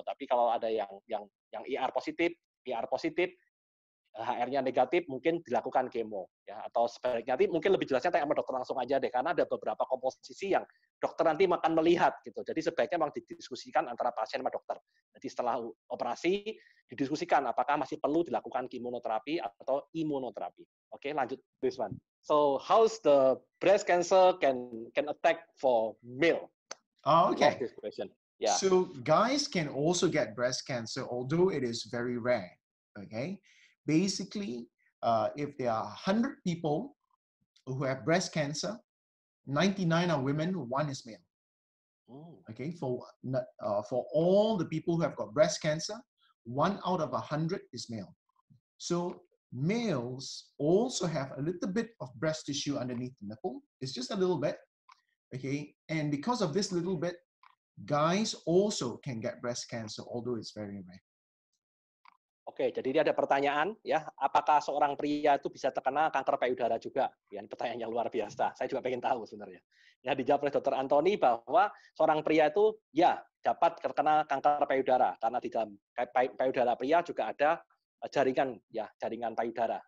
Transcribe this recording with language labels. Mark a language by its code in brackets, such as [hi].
[id] Tapi kalau ada yang ER positif, PR positif, HR-nya negatif mungkin dilakukan kemo ya, atau sebaliknya nanti mungkin lebih jelasnya tanya sama dokter langsung aja deh, karena ada beberapa komposisi yang dokter nanti akan melihat gitu. Jadi sebaiknya memang didiskusikan antara pasien sama dokter. Jadi setelah operasi didiskusikan apakah masih perlu dilakukan imunoterapi atau imunoterapi. Oke, lanjut [en] this one. So how's the breast cancer can attack for male? Oh, okay. This question. Yeah. So guys can also get breast cancer, although it is very rare. Okay. Basically, if there are 100 people who have breast cancer, 99 are women, 1 is male. Okay, for all the people who have got breast cancer, 1 out of 100 is male. So males also have a little bit of breast tissue underneath the nipple. It's just a little bit. Okay, and because of this little bit, guys also can get breast cancer, although it's very rare. [id] Oke, jadi ini ada pertanyaan ya, apakah seorang pria itu bisa terkena kanker payudara juga? Ya, ini pertanyaan yang luar biasa. Saya juga pengen tahu sebenarnya. Ya, dijawab oleh Dr. Anthony bahwa seorang pria itu ya dapat terkena kanker payudara karena di dalam payudara pria juga ada jaringan payudara.